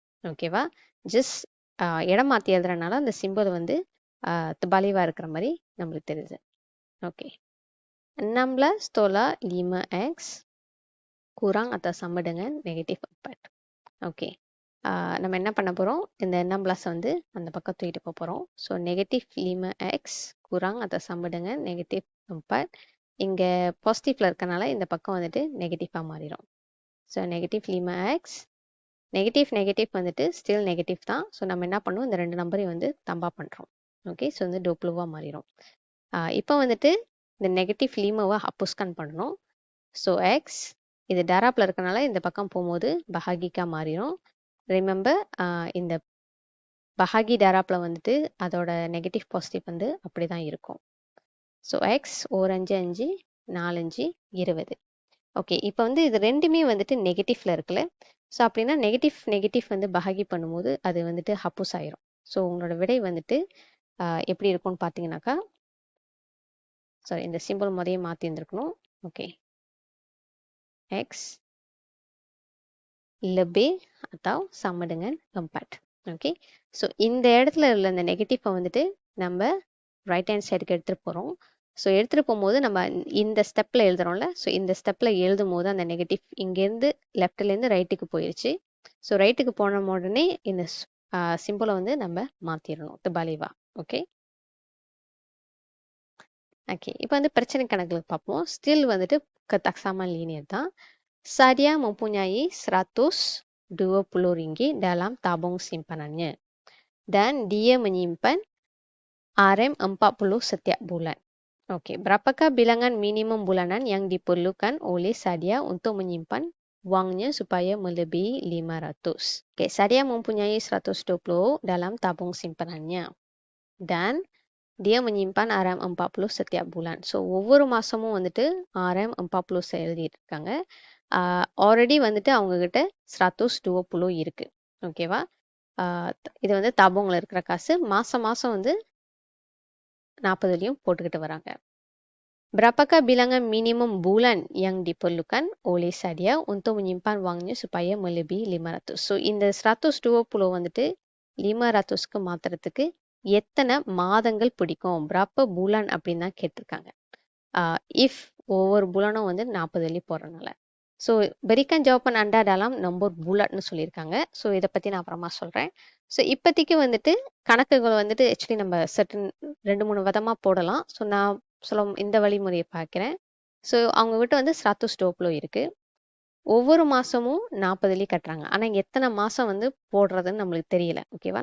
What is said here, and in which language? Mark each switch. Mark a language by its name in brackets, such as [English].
[Tamil] ஓகேவா, ஜஸ்ட் இடம் மாற்றி எழுதுறதுனால அந்த சிம்பிள் வந்து பலிவாக இருக்கிற மாதிரி நம்மளுக்கு தெரியுது. [Malay] ஓகே, 16 tolak 5x kurang atau sama dengan negatif 4. [Tamil] Okay, நம்ம என்ன பண்ண போகிறோம், இந்த 16 வந்து அந்த பக்கம் தூக்கிட்டு போக போகிறோம். [Malay] ஸோ நெகட்டிவ் 5x kurang atau sama dengan negatif 4. [Tamil] இங்கே பாசிட்டிவ்ல இருக்கனால இந்த பக்கம் வந்துட்டு நெகட்டிவாக மாறிடும். ஸோ நெகட்டிவ் 5x நெகட்டிவ் வந்துட்டு ஸ்டில் நெகட்டிவ் தான். ஸோ நம்ம என்ன பண்ணுவோம், இந்த 2 நம்பரையும் வந்து தம்பா பண்ணுறோம். ஓகே, ஸோ வந்து டோப்ளூவாக மாறிடும். இப்போ வந்துட்டு இந்த நெகட்டிவ் லீமாவை அப்போஸ்கான் பண்ணணும். ஸோ எக்ஸ் இது டேராப்பில் இருக்கனால இந்த பக்கம் போகும்போது பஹாகிக்காக மாறிடும். ரிமெம்பர், இந்த பஹாகி டேராப்பில் வந்துட்டு அதோட நெகட்டிவ் பாசிட்டிவ் வந்து அப்படி தான் இருக்கும். So X 5 5 4 5 20. ஓகே, இப்போ வந்து இது ரெண்டுமே வந்துட்டு நெகட்டிவ்ல இருக்குல்ல. ஸோ அப்படின்னா நெகட்டிவ் வந்து பஹாகி பண்ணும்போது அது வந்துட்டு ஹப்போஸ் ஆயிரும். ஸோ உங்களோட விடை வந்துட்டு எப்படி இருக்கும்னு பார்த்தீங்கன்னாக்கா, சாரி இந்த சிம்பிள் முறையை மாற்றி இருந்திருக்கணும். [Malay] ஓகே, எக்ஸ் lebih atau sama dengan 4. [Tamil] Okay, so இந்த இடத்துல உள்ள இந்த நெகட்டிவை வந்துட்டு நம்ம ரைட் ஹேண்ட் சைடுக்கு எடுத்துகிட்டு போகிறோம். ஸோ எடுத்துகிட்டு போகும்போது நம்ம இந்த ஸ்டெப்பில் எழுதுறோம்ல, ஸோ இந்த ஸ்டெப்பில் எழுதும் போது அந்த நெகட்டிவ் இங்கேருந்து லெஃப்ட்லேருந்து ரைட்டுக்கு போயிடுச்சு. ஸோ ரைட்டுக்கு போன உடனே இந்த சிம்பிளை வந்து நம்ம மாற்றிடணும் தபாலிவா. ஓகே ஓகே, இப்போ வந்து பிரச்சனை கணக்கில் பார்ப்போம். ஸ்டில் வந்துட்டு [Malay] taksaman linear [Tamil] தான். [Malay] Sadia mempunyai 120 ringgit dalam tabung simpanannya dan dia menyimpan RM40 setiap bulan. Okey, berapakah bilangan minimum bulanan yang diperlukan oleh Sadia untuk menyimpan wangnya supaya melebihi 500? Okey, Sadia mempunyai 120 dalam tabung simpanannya dan dia menyimpan RM40 setiap bulan. [Tamil] So ஒவ்வொரு மாசமும் வந்துட்டு RM40 எழுதியிருக்காங்க. Already வந்துட்டு அவங்கக்கிட்ட 120 இருக்கு. ஓகேவா? இது வந்து tabungல இருக்கிற காசு. மாசம் மாசம் வந்து 40லையும் போட்டுக்கிட்டு வராங்க. [Malay] Berapakah bilangan minimum bulan yang diperlukan oleh Sadia untuk menyimpan wangnya supaya melebihi 500? [Tamil] So இந்த 120 வந்துட்டு 500க்கு மாத்துறதுக்கு எத்தனை மாதங்கள் பிடிக்கும்? [Malay] berapa bulan [Tamil] அப்படின்னு தான் கேட்டிருக்காங்க. இஃப் ஒவ்வொரு புலனும் வந்து 40 வெள்ளி போடுறதுனால. [Malay] ஸோ berikan jawapan anda dalam nombor bulatன்னு [Tamil] சொல்லியிருக்காங்க. ஸோ இதை பற்றி நான் அப்புறமா சொல்கிறேன். ஸோ இப்போதைக்கு வந்துட்டு கணக்குகள் வந்துட்டு ஆக்சுவலி நம்ம சர்டன் 2-3 விதமாக போடலாம். ஸோ நான் இந்த வழிமுறையை பார்க்குறேன். ஸோ அவங்க கிட்ட வந்து 120 இருக்குது. ஒவ்வொரு மாதமும் 40 வெள்ளி கட்டுறாங்க. ஆனால் எத்தனை மாதம் வந்து போடுறதுன்னு நம்மளுக்கு தெரியல. ஓகேவா?